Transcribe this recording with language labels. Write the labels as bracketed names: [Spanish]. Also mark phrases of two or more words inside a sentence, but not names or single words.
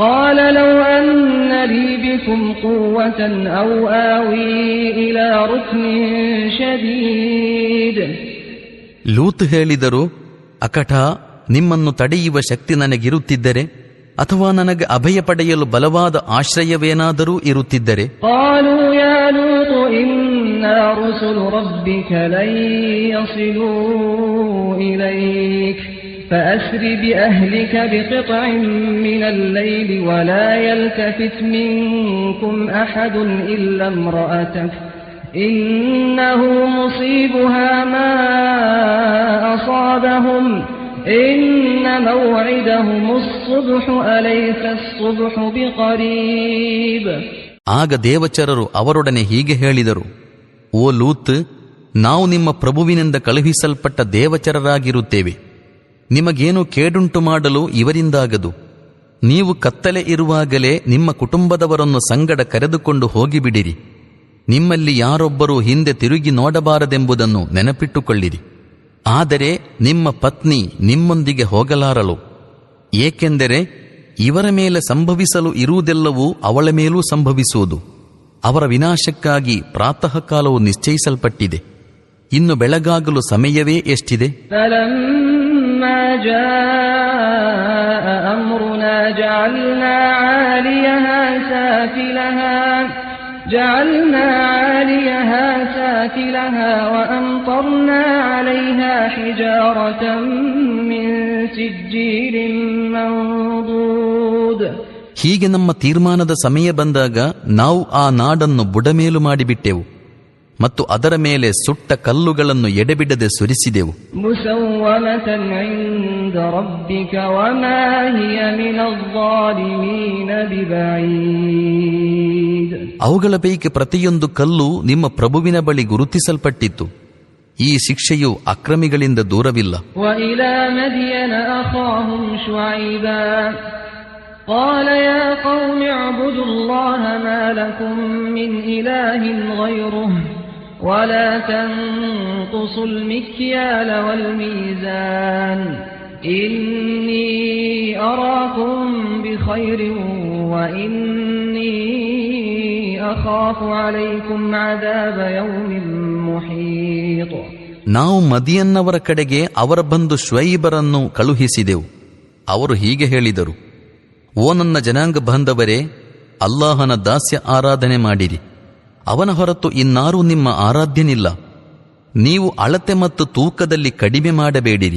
[Kannada] ಲೂತ್ ಹೇಳಿದರು, ಅಕಟ, ನಿಮ್ಮನ್ನು ತಡೆಯುವ ಶಕ್ತಿ ನನಗಿರುತ್ತಿದ್ದರೆ ಅಥವಾ ನನಗೆ ಅಭಯ ಪಡೆಯಲು ಬಲವಾದ ಆಶ್ರಯವೇನಾದರೂ ಇರುತ್ತಿದ್ದರೆ. [Arabic] رسل ربك لن يصلوا إليك فأسر بأهلك بقطع من الليل ولا يلتفت منكم أحد إلا امرأتك إنه مصيبها ما أصابهم إن موعدهم الصبح أليس الصبح بقريب. [Kannada] ಆಗ ದೇವಚರರು ಅವರೊಡನೆ ಹೀಗೆ ಹೇಳಿದರು, ಓ ಲೂತ್, ನಾವು ನಿಮ್ಮ ಪ್ರಭುವಿನಿಂದ ಕಳುಹಿಸಲ್ಪಟ್ಟ ದೇವಚರರಾಗಿರುತ್ತೇವೆ. ನಿಮಗೇನು ಕೇಡುಂಟು ಮಾಡಲು ಇವರಿಂದಾಗದು. ನೀವು ಕತ್ತಲೆ ಇರುವಾಗಲೇ ನಿಮ್ಮ ಕುಟುಂಬದವರನ್ನು ಸಂಗಡ ಕರೆದುಕೊಂಡು ಹೋಗಿಬಿಡಿರಿ. ನಿಮ್ಮಲ್ಲಿ ಯಾರೊಬ್ಬರೂ ಹಿಂದೆ ತಿರುಗಿ ನೋಡಬಾರದೆಂಬುದನ್ನು ನೆನಪಿಟ್ಟುಕೊಳ್ಳಿರಿ. ಆದರೆ ನಿಮ್ಮ ಪತ್ನಿ ನಿಮ್ಮೊಂದಿಗೆ ಹೋಗಲಾರಳು, ಏಕೆಂದರೆ ಇವರ ಮೇಲೆ ಸಂಭವಿಸಲು ಇರುವುದೆಲ್ಲವೂ ಅವಳ ಮೇಲೂ ಸಂಭವಿಸುವುದು. ಅವರ ವಿನಾಶಕ್ಕಾಗಿ ಪ್ರಾತಃ ಕಾಲವು ನಿಶ್ಚಯಿಸಲ್ಪಟ್ಟಿದೆ. ಇನ್ನು ಬೆಳಗಾಗಲು ಸಮಯವೇ ಎಷ್ಟಿದೆ? [Arabic] جعلنا عاليها سافلها وأمطرنا عليها حجارة من سجيل منضود. [Kannada] ಹೀಗೆ ನಮ್ಮ ತೀರ್ಮಾನದ ಸಮಯ ಬಂದಾಗ ನಾವು ಆ ನಾಡನ್ನು ಬುಡಮೇಲು ಮಾಡಿಬಿಟ್ಟೆವು ಮತ್ತು ಅದರ ಮೇಲೆ ಸುಟ್ಟ ಕಲ್ಲುಗಳನ್ನು ಎಡೆಬಿಡದೆ ಸುರಿಸಿದೆವು. [Arabic] مسومة عند ربك وما هي من الظالمين ببعيد. [Kannada] ಅವುಗಳ ಪೈಕಿ ಪ್ರತಿಯೊಂದು ಕಲ್ಲು ನಿಮ್ಮ ಪ್ರಭುವಿನ ಬಳಿ ಗುರುತಿಸಲ್ಪಟ್ಟಿತ್ತು. ಈ ಶಿಕ್ಷೆಯು ಅಕ್ರಮಿಗಳಿಂದ ದೂರವಿಲ್ಲ. [Arabic] وإلى مدين أخاهم شعيبا قال يا قوم اعبدوا الله ما لكم من إله غيره ولا تنقصوا المكيال والميزان إني أراكم بخير وإني أخاف عليكم عذاب يوم محيط. [Kannada] ನಾವು ಮದಿಯನ್ನವರ ಕಡೆಗೆ ಅವರ ಬಂಧು ಶುಐಬರನ್ನು ಕಳುಹಿಸಿದೆವು. ಅವರು ಹೀಗೆ ಹೇಳಿದರು: ಓ ನನ್ನ ಜನಾಂಗ ಬಾಂಧವರೇ, ಅಲ್ಲಾಹನ ದಾಸ್ಯ ಆರಾಧನೆ ಮಾಡಿರಿ. ಅವನ ಹೊರತು ಇನ್ನಾರೂ ನಿಮ್ಮ ಆರಾಧ್ಯನಿಲ್ಲ. ನೀವು ಅಳತೆ ಮತ್ತು ತೂಕದಲ್ಲಿ ಕಡಿಮೆ ಮಾಡಬೇಡಿರಿ.